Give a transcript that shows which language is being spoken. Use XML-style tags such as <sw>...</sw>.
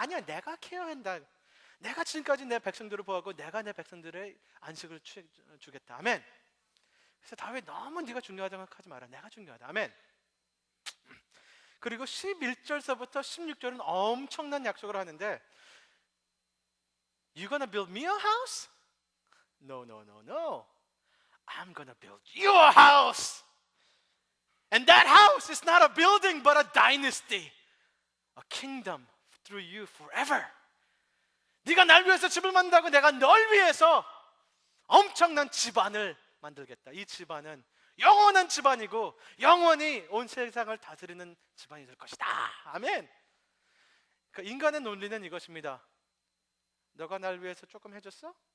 <ko>아니야, 내가 케어한다. 내가 지금까지 내 백성들을 보호하고 내가 내 백성들의 안식을 주겠다. 아멘. 그래서 다윗 너무 네가 중요하다고 생각하지 마라. 내가 중요하다. 아멘. 그리고 11절서부터 16절은 엄청난 약속을 하는데,</ko> <en>You gonna build me a house? No, no, no, no. I'm gonna build you a house. And that house is not a building but a dynasty. A kingdom through you forever.</en> <ko>네가 날 위해서 집을 만든다고 내가 널 위해서 엄청난 집안을 만들겠다. 이 집안은 영원한 집안이고 영원히 온 세상을 다스리는 집안이 될 것이다. 아멘. 그러니까 인간의 논리는 이것입니다. 너가 날 위해서 조금 해줬어?</ko>